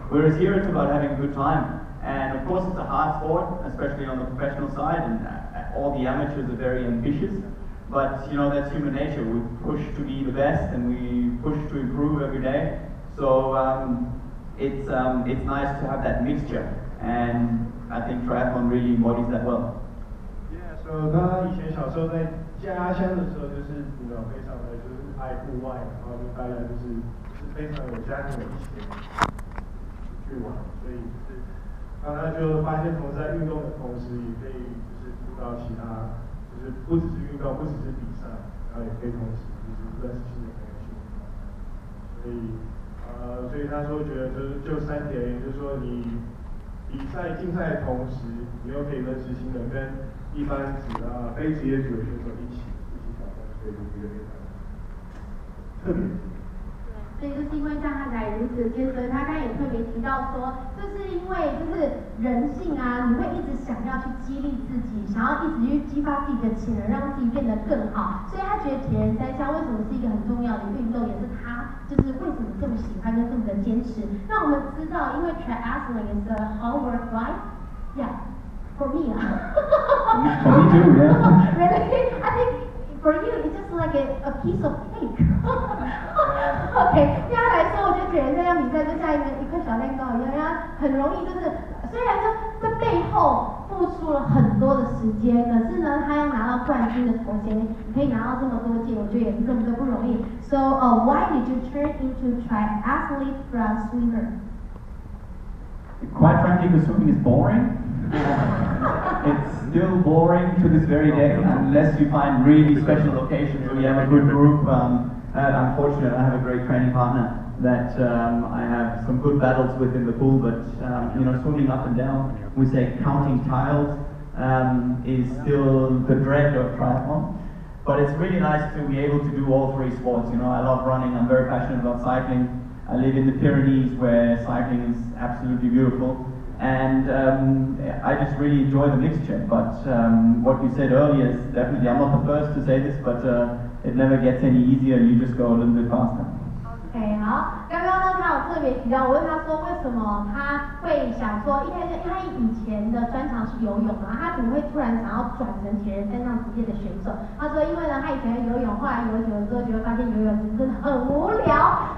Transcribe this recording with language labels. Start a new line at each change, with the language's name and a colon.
English: Whereas here it's about having a good time. And of course it's a hard sport, especially on the professional side, and all the amateurs are very ambitious. But, that's human nature. We push to be the best, and we push to improve every day. So it's nice to have that mixture, and I think triathlon really embodies that well.
Chinese: 他以前小时候在家乡的时候，就是非常的就是爱户外，然后就大家就是非常有家庭的一起去玩，所以然后他就发现，同时在运动的同时，也可以就是遇到其他，就是不只是运动，不只是比赛，然后也可以同时就是认识新的朋友去。所以他说觉得就3点，也就是说你比赛竞赛的同时，你又可以认识新的跟一般非职业组的选手一起挑战，所以就是非常特别。所以就是因为像他才如此坚持，他刚才也特别提到说，就是因为就是人性啊，你会一直想要去激励自己，想要一直去激发自己的潜能，让自己变得更好。所以他觉得铁人三项为什么是一个很重要的运动，也是他就是为什么这么喜欢跟这么的坚持。让我们知道，因为
English: triathlon is a hard work, right? Yeah. For me, for me too, yeah. Really? I think for you, it's just like a piece of cake.
Chinese: OK， 对他来说，我觉得铁人三项比赛就像一块小蛋糕一样，很容易就是虽然说这背后付出了很多的时间，可是呢，他要拿到冠军的头衔，你可以拿到这么多届，我觉得也是这么的不容易。
English: So, why did you turn into triathlete from swimmer? Quite frankly, the swimming is boring. It's still boring to this very day, unless you find really special occasions where you have a good group. I'm fortunate, I have a great training partner that I have some good battles with in the pool, but swimming up and down, we say counting tiles, is still the dread of triathlon. But it's really nice to be able to do all three sports. I love running, I'm very passionate about cycling. I live in the Pyrenees where cycling is absolutely beautiful. And I just really enjoy the mixture. But what you said earlier is definitely, I'm not the first to say this, but it never gets any easier, you just go a little bit faster.
Chinese: OK， 好，刚刚呢，他有特别提到，我问他说，为什么他会想说，因为他以前的专长是游泳嘛，他怎么会突然想要转成铁人三项职业的选手？他说，因为呢，他以前游泳，后来游久了之后，就会发现游泳真的很无聊。